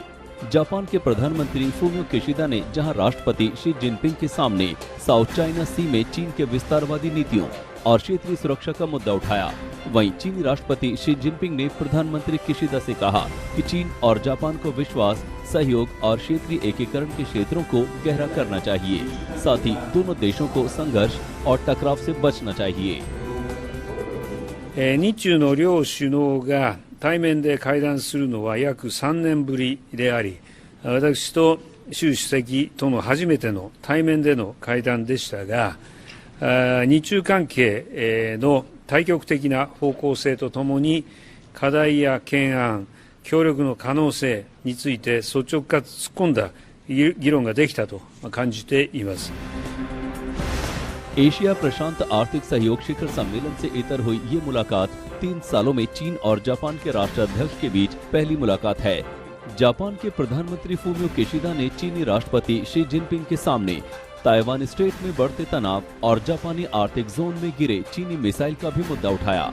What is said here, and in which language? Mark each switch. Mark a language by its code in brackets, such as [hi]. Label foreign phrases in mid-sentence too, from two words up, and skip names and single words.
[hi] जापान के प्रधानमंत्री फूमियो किशिदा ने जहां राष्ट्रपति शी जिनपिंग के सामने साउथ चाइना सी में चीन के विस्तारवादी नीतियों और क्षेत्रीय सुरक्षा का मुद्दा उठाया, वहीं चीनी राष्ट्रपति शी जिनपिंग ने प्रधानमंत्री किशिदा से कहा कि चीन और जापान को विश्वास, सहयोग और क्षेत्रीय एकीकरण के क्षेत्रों को गहरा करना चाहिए। साथ ही दोनों देशों को संघर्ष और टकराव से बचना चाहिए। [ja] 日中の両首脳が対面で会談するのは約3年ぶりであり、私と習主席との初めての対面での会談でしたが、日中関係の対極的な方向性とともに課題や懸案、協力の可能性について率直かつ突っ込んだ議論ができたと感じています。 [hi] एशिया प्रशांत आर्थिक सहयोग शिखर सम्मेलन से इतर हुई ये मुलाकात 3 सालों में चीन और जापान के राष्ट्राध्यक्ष के बीच पहली मुलाकात है। जापान के प्रधानमंत्री फूमियो केशिदा ने चीनी राष्ट्रपति शी जिनपिंग के सामने ताइवान स्ट्रेट में बढ़ते तनाव और जापानी आर्थिक जोन में गिरे चीनी मिसाइल का भी मुद्दा उठाया।